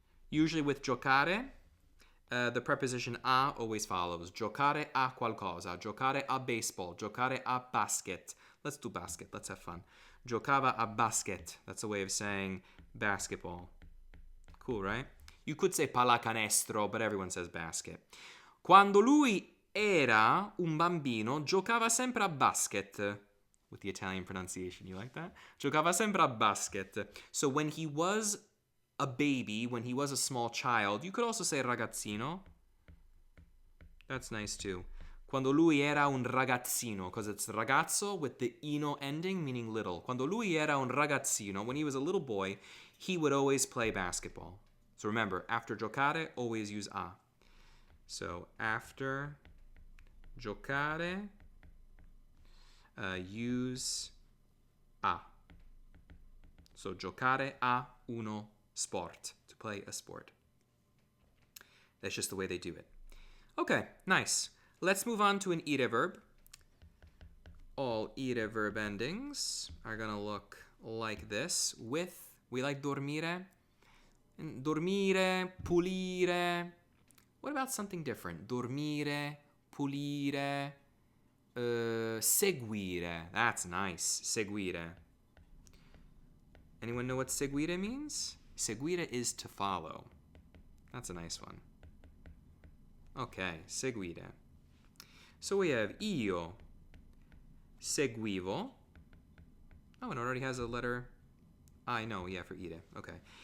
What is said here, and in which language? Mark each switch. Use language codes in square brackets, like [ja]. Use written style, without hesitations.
[en] Usually with giocare, the preposition a always follows. [it] Giocare a qualcosa, giocare a baseball, giocare a basket. [en] Let's do basket. Let's have fun. [it] Giocava a basket. [en] That's a way of saying basketball. Cool, right? You could say pallacanestro, but everyone says basket. [it] Quando lui era un bambino, giocava sempre a basket. [en] With the Italian pronunciation, you like that? [it] Giocava sempre a basket. [en] So when he was a baby, when he was a small child, you could also say ragazzino. That's nice too. [it] Quando lui era un ragazzino, [en] because it's ragazzo with the ino ending, meaning little. [it] Quando lui era un ragazzino, [en] when he was a little boy, he would always play basketball. So remember, after giocare, always use a. So after giocare, use a. So [it] giocare a uno sport, [en] to play a sport. That's just the way they do it. Okay, nice. Let's move on to an ire verb. All ire verb endings are going to look like this. With, we like dormire. And dormire, pulire. What about something different? [it] Dormire, pulire, seguire. [en] That's nice. Seguire. Anyone know what seguire means? Seguire is to follow. That's a nice one. Okay, seguire. So we have [it] io seguivo. [en] Oh, and it already has a letter I. No, yeah, for ire. Okay.